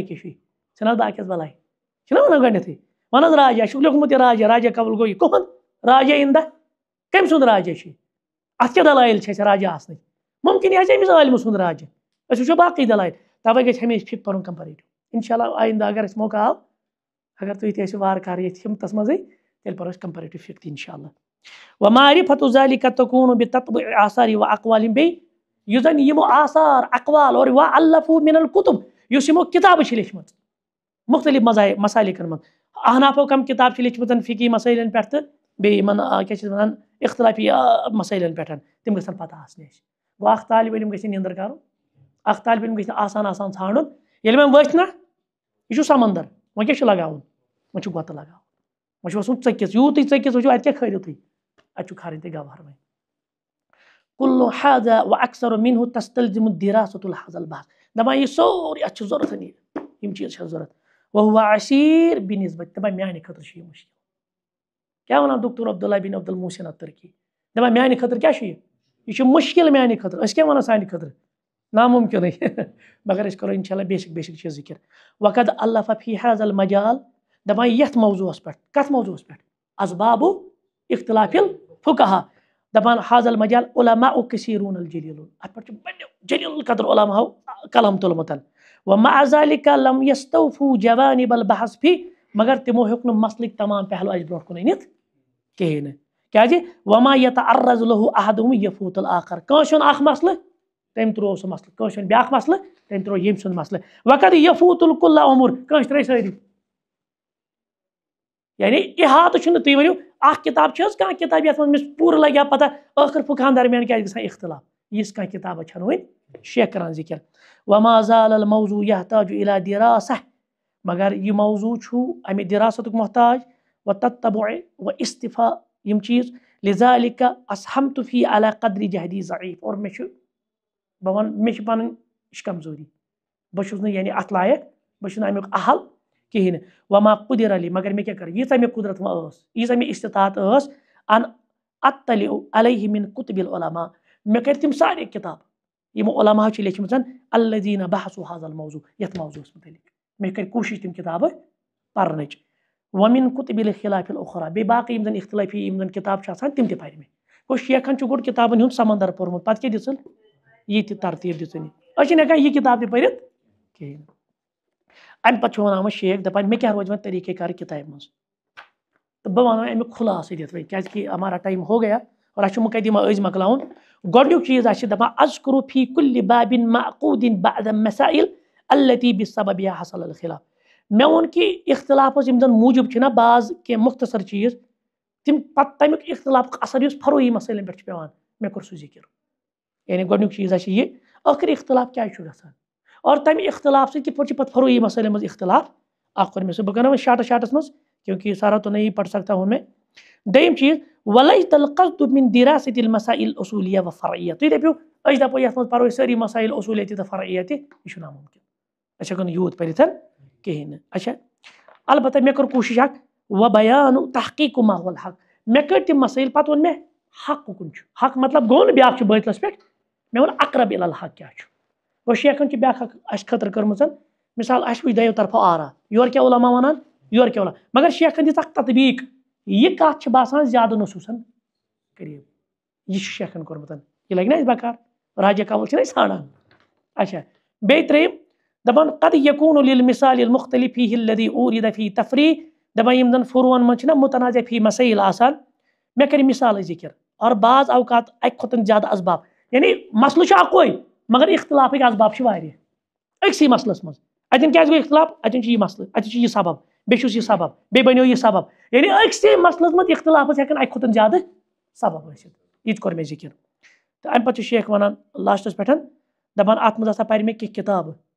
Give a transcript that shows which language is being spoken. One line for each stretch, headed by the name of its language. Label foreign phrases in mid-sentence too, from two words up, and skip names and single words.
Kashmiri: کیٛاہ چھُ چھِنہٕ حظ باقیَس بلاے چھِنہ وَنان گۄڈنیٚتھٕے وَن حظ راجا چھُکھ لیوکھمُت یہِ راجا قبل گوٚو یہِ کٕہُنٛد راجا اِندا کٔمۍ سُنٛد راجا چھُ اتھ کیاہ دلایل چھِ اَسہِ راجا آسنٕچ ممکن یہِ آسہِ أمِس عٲلمہٕ سُنٛد راجا أسۍ وٕچھو باقٕے دلایل تَوے گژھِ ہمیشہِ فقہ پرُن کمپیریٹِو
Arabic: انشاء اللہ
Kashmiri: آینٛدٕ اگر اَسہِ موقع آو اگر تُہۍ تہِ ٲسِو وارٕ کارٕ ییٚتھۍ ہِمتس منٛزٕے تیٚلہِ پرو أسۍ کمپیریٹِو فقہ تہِ انشاء
Arabic: اللہ ومعرفة ذلك تكون بتتبع آثار واقوالهم
Kashmiri: بیٚیہِ یُس زن یِمو آثار اقوال اور
Arabic: وألفوا من الكتب
Kashmiri: یُس یِمو کِتابہٕ چھِ لیٚچھمٕژ مختلف مسالِکن منٛز احنافو کم کِتاب چھِ لیٚچھمٕژ فقہی مسٲیلن پٮ۪ٹھ تہٕ بیٚیہِ یِمن کیاہ چھِ وَنان اختلافی مسٲیلن پٮ۪ٹھ تِم گژھن پتہ آسنہِ اَسہِ گوٚو اکھ طالب علم گژھِ نہٕ نیٚنٛدٕر کرُن اکھ طالب علم گژھِ نہٕ آسان ژھانڈُن ییٚلہِ وۄنۍ ؤتھۍ نہ یہِ چھُ سمندر وۄنۍ کیاہ چھُ لگاوُن وۄنۍ چھُ گۄتہٕ لگاوُن وۄنۍ چھُ وسُن ژٔکِس یوٗت تُہۍ ژٔکِس وٕچھِو اَتہِ کیاہ کھٲلِو تُہۍ اَتہِ چھُ کھارٕنۍ تُہۍ گوہر وۄنۍ
Arabic: كل هذا واكثر منه تستلزم دراسة هذا البحث
Kashmiri: دپان یہِ سورُے اَتھ چھُ ضوٚرتھ یِم چیٖز چھِ ضوٚرتھ
Arabic: وهو عسير بنسبة
Kashmiri: دپان میانہِ خٲطرٕ چھُ یہِ مُشکل کیاہ وَنان دکتور عبداللہ بن عبد المحسن الترکی دپان میانہِ خٲطرٕ کیاہ چھُ یہِ چھُ مُشکل میانہِ خٲطرٕ أسۍ کیاہ وَنان سانہِ خٲطرٕ ناممکِنٕے مگر أسۍ کرو انشاء اللہ بیسِک چیٖز ذِکر
Arabic: وقد الف في هذا المجال
Kashmiri: دپان یتھ موضوعس پٮ۪ٹھ کتھ موضوعس پٮ۪ٹھ
Arabic: اسباب اختلاف الفقہاء دپان هذا المجال علماء كثيرون الجليلون
Kashmiri: اتھ پٮ۪ٹھ چھُ بڑیو جلیل القدر علماء قلم تُلمُت
Arabic: ومع ذلك لم يستوفوا جوانب البحث فيه
Kashmiri: مگر تِمو ہیوٚک نہٕ مسلٕکۍ تمام پہلو اَسہِ برونٛٹھ کُن أنِتھ کِہینۍ نہٕ کیازِ
Arabic: وما يتعرض له احدهم يفوت الاخر
Kashmiri: کٲنٛسہِ ہُنٛد اکھ مسلہٕ تٔمۍ ترٛوو سُہ مسلہٕ کٲنٛسہِ ہُنٛد بیاکھ مسلہٕ تٔمۍ ترٛوو ییٚمہِ سُنٛد مسلہٕ
Arabic: وقد يفوت الكل امور
Kashmiri: کٲنٛسہِ ترٛٲے سٲری یعنی احاطہٕ چھُنہٕ تُہۍ ؤنِو اکھ کِتاب چھِ حظ کانٛہہ کِتاب یتھ منٛز أمِس پوٗرٕ لگہِ ہا پتہ ٲخر فقہن درمیان کیازِ گژھان اختلاف یِژھ کانٛہہ کِتابہ چھنہٕ وۄنۍ شیخ کران
Arabic: ذِکر وما زال الموضوع يحتاج الى دراسة
Kashmiri: مگر یہِ موضوع چھُ امہِ دراستُک محتاج
Arabic: وتتبع واستفاء
Kashmiri: یِم چیٖز
Arabic: لذلك اسهمت فيه على قدر جهدي ضعيف
Kashmiri: اور مےٚ چھِ پنٕنۍ یہِ چھِ کمزوری بہٕ چھُس نہٕ یعنی اتھ لایق بہٕ چھُس نہٕ امیُک اہل کِہینۍ نہٕ
Arabic: وما قدر علی
Kashmiri: مگر مےٚ کیاہ کٔر ییٖژاہ مےٚ قُدرت وۄنۍ ٲس ییٖژاہ مےٚ استطاعت ٲس
Arabic: ان اطلع علیہ من کتب العلماء
Kashmiri: مےٚ کٔرۍ تِم سارے کِتاب یِمو علماء چھِ لیٚچھمٕژ
Arabic: الذین بحثوا هذا الموضوع
Kashmiri: یتھ موضوعس متعلق مےٚ کٔرۍ کوٗشِش تِم کِتابہٕ پرنٕچ
Arabic: وَمِن كُتُبِ الْخِلَافِ الْأُخْرَى
Kashmiri: بیٚیہِ باقٕے یِم زَن اِختِلٲفی یِم زَن کِتاب چھِ آسان تِم تہِ پَرِ مےٚ گوٚو شیخَن چھُ گۄڈٕ کِتابَن ہُنٛد سمندر پوٚرمُت پَتہٕ کیٛاہ دِژٕن یہِ تہِ ترتیٖب دِژٕن أسۍ چھِنہٕ ہٮ۪کان یہِ کِتاب تہِ پٔرِتھ کِہیٖنۍ اَمہِ پَتہٕ چھُ وَنان وۄنۍ شیخ دَپان مےٚ کیٛاہ روزِ وۄنۍ طریٖقہ کار کِتابہِ منٛز تہٕ بہٕ وَنہٕ وۄنۍ اَمیُک خُلاصہٕ دِتھ وۄنۍ کیٛازِکہِ
Urdu: ہمارا ٹایم ہو گیا
Kashmiri: اور اَسہِ چھُ مُقدِمہ أزۍ مۄکلاوُن گۄڈٕنیُک چیٖز اَسہِ چھِ دَپان
Arabic: اذکُرُ فی کُلِّ بابٍ معقوٗدٍ بعد مسائل التي بسببها حصل الخلاف
Kashmiri: مےٚ ووٚن کہِ اختلافَس یِم زَن موٗجوٗب چھِنہ بعض کینٛہہ مختصر چیٖز تِم پَتہٕ تَمیُک اختلافُک اثر یُس فروعی مسٲیلَن پٮ۪ٹھ چھُ پیٚوان مےٚ کوٚر سُہ ذِکر یعنی گۄڈٕنیُک چیٖز آسہِ یہِ ٲخٕر اختلاف کیٛازِ چھُ گژھان اور تَمہِ اختلاف سۭتۍ کِتھ پٲٹھۍ چھِ پَتہٕ فروعی مسٲیلَن منٛز اختلاف اکھ کوٚر مےٚ سُہ بہٕ کَرٕ وۄنۍ شاٹَس منٛز
Urdu: کیونکہِ سارا تو نہیں پڑھ سکتا ہوں میں
Kashmiri: دوٚیِم چیٖز
Arabic: وَلَيْسَ الْقَصْدُ مِن دِراسَةِ الْمَسَائِلِ الْأُصُولِيَّةِ وَالْفَرْعِيَّةِ
Kashmiri: تُہۍ دٔپِو أسۍ دَپو یَتھ منٛز پَرو أسۍ سٲری مسائل اصوٗلیہ تہِ تہٕ فرعیہ تہِ یہِ چھُ نامُمکِن أسۍ ہٮ۪کو نہٕ یوٗت پٔرِتھ کِہیٖنۍ نہٕ اچھا البتہ مےٚ کٔر کوٗشِش اکھ
Arabic: وَبَیانُ تحقیٖقُ ما هو الحق
Kashmiri: مےٚ کٔرۍ تِم مسٲیِل پَتہٕ ووٚن مےٚ حق کُن چھُ حق مطلب گوٚو نہٕ بیٛاکھ چھُ بٲطلَس پٮ۪ٹھ مےٚ ووٚن
Arabic: اقرب الی الحق
Kashmiri: کیٛاہ چھُ گوٚو شیخَن چھِ بیٛاکھ اکھ اَسہِ خٲطرٕ کٔرمٕژ مِثال اَسہِ وٕچھ دۄیو طرفو آرا یورٕ کیٛاہ عُلما وَنان یورٕ کیٛاہ وَنان مگر شیخَن دِژ اکھ تطبیٖق یہِ کَتھ چھِ باسان زیادٕ نصوٗصن قریٖب یہِ چھُ شیخَن کوٚرمُت یہِ لگہِ نہ اَسہِ بکار راجا کول چھِنہ أسۍ ژھانڈان اچھا بیٚیہِ ترٛیٚیِم دَپان
Arabic: قد یکوٗن لِلمِثالِ المختلف فیہ الذی اوٗرِد فی تفریٖح
Kashmiri: دَپان یِم زَن فروعن منٛز چھِنہ متنازع فی مسائل آسان مےٚ کَرِ مِثالٕے ذِکر اور بعض اوقات اَکہِ کھۄتہٕ زیادٕ اسباب یعنی مسلہٕ چھُ اکوے مگر اختلافٕکۍ اسباب چھِ واریاہ أکسٕے مسلس منٛز اَتٮ۪ن کیٛازِ گوٚو اختلاف اَتٮ۪ن چھُ یہِ مسلہٕ اَتٮ۪ن چھُ یہِ سبب بیٚیہِ چھُس یہِ سبب بیٚیہِ بنیو یہِ سبب یعنی أکسٕے مسلس منٛز اختلافس ہٮ۪کن اَکہِ کھۄتہٕ زیادٕ سبب ٲسِتھ یہِ تہِ کوٚر مےٚ ذِکر تہٕ اَمہِ پتہٕ چھُ شیخ وَنان لاسٹس پٮ۪ٹھ دَپان اَتھ منٛز ہسا پَرِ مےٚ کینٛہہ کِتابہٕ